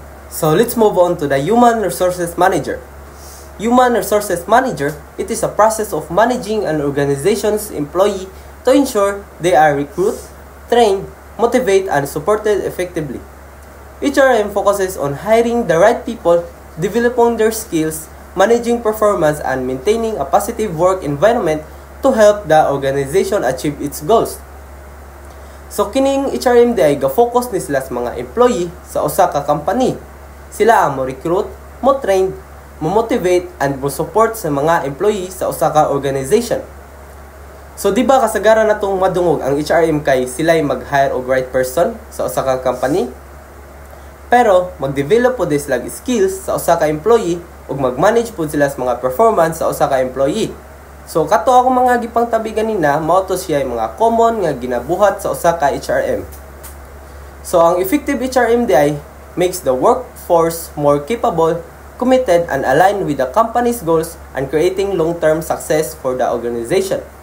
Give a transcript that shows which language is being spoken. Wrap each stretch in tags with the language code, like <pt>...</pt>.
<en>So let's move on to the Human Resources Manager. Human Resources Manager, it is a process of managing an organization's employee to ensure they are recruited, trained, motivated, and supported effectively. HRM focuses on hiring the right people, developing their skills, managing performance, and maintaining a positive work environment to help the organization achieve its goals.</en> <ceb>So kining HRM ay ga-focus ni sila sa mga employee sa usa ka company. Sila ang mo-recruit, mo-train, mo-motivate, and mo-support sa mga employee sa usa ka organization. So di ba kasagaran natong madungog ang HRM kay sila ay mag-hire og right person sa usa ka company? Pero mag-develop po sila skills sa usa ka employee ug mag-manage po sila sa mga performance sa usa ka employee. So kato ako mga gipang tabi ganina, mao to siya mga common nga ginabuhat sa usa ka HRM.</ceb> <en>So ang effective HRMDI makes the workforce more capable, committed, and aligned with the company's goals and creating long-term success for the organization.</en>